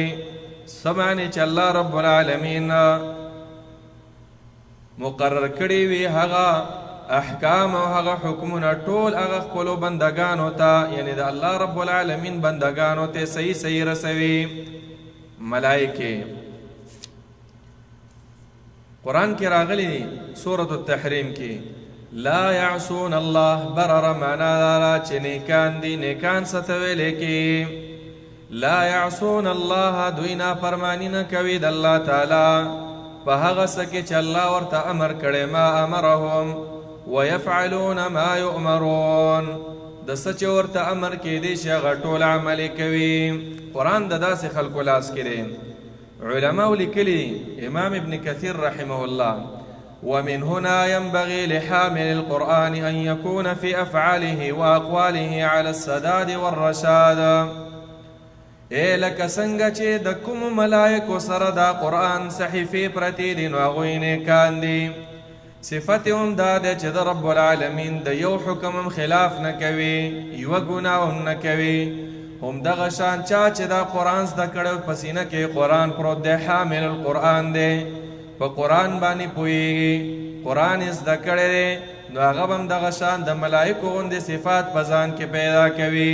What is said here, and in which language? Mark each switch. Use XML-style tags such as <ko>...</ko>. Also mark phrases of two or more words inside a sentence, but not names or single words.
<ps>سمعنی چې الله رب العالمین مقرر کړي وي هغه احکام او هغه حکمونه ټول هغه خپلو بندگانو ته، یعنی د الله رب العالمین بندگانو ته صحیح رسوي. ملائکه قرآن کې راغلی دی سورة التحریم کې</ps> <ar>لا يعصون الله</ar> <ps>برر معنا دارا چې نیکان دي، نیکان ستویلې کې</ps> <ar>لا يعصون الله</ar> <ps>دوی نافرمانی نه کوي د الله تعالی په هغه څه کې چې الله ورته امر کړی،</ps> <ar>ما امرهم ويفعلون ما يؤمرون،</ar> <ps>د څه چې ورته امر کېدی شي هغه ټول عمل کوي. قرآن د داسې خلکو لاس کې دی. علماء لیکلي</ps> <ar>امام ابن كثير رحمه الله ومن هنا ينبغي لحامل القرآن أن يكون في أفعاله وأقواله على السداد والرشاد.</ar> <ps>لکه څنګه چې د کوم ملائکو سره دا قرآن صحیفې پرتې دي نو هغوی نیکان دي، صفت هم دا ده چې د رب العالمین د یو حکم هم خلاف نه کوي، یوه ګناه هم نه کوي. هم دغه شان چا چې دا قرآن زده کړی په سینه کې قرآن پروت دی،</ps> <ar>حامل القرآن</ar> <ps>دی، په قرآن باندې پوهېږي، قرآن یې زده کړی دی، نو هغه به هم دغه شان د ملایکو غوندې صفات په ځان کې پیدا کوي.</ps>